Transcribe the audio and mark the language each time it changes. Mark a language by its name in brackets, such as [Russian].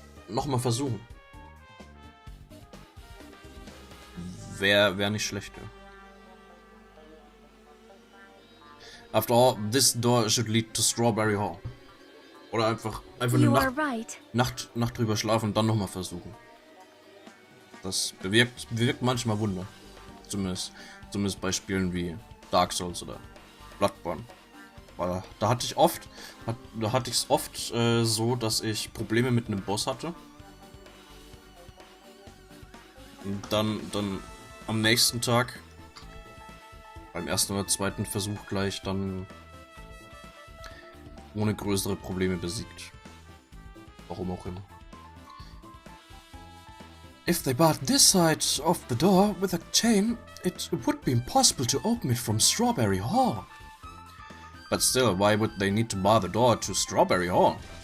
[German] Nochmal versuchen. Wär nicht schlecht. Ja. [English] After all, this door should lead to Strawberry Hall. [German] Oder einfach eine Nacht drüber schlafen und dann nochmal versuchen. Das bewirkt manchmal Wunder. Zumindest bei Spielen wie Dark Souls oder Bloodborne. Weil da hatte ich es oft so, dass ich Probleme mit einem Boss hatte. Und dann am nächsten Tag, beim ersten oder zweiten Versuch gleich, dann ohne größere Probleme besiegt. Warum auch immer. [English] If they barred this side of the door with a chain, it would be impossible to open it from Strawberry Hall. But still, why would they need to bar the door to Strawberry Hall?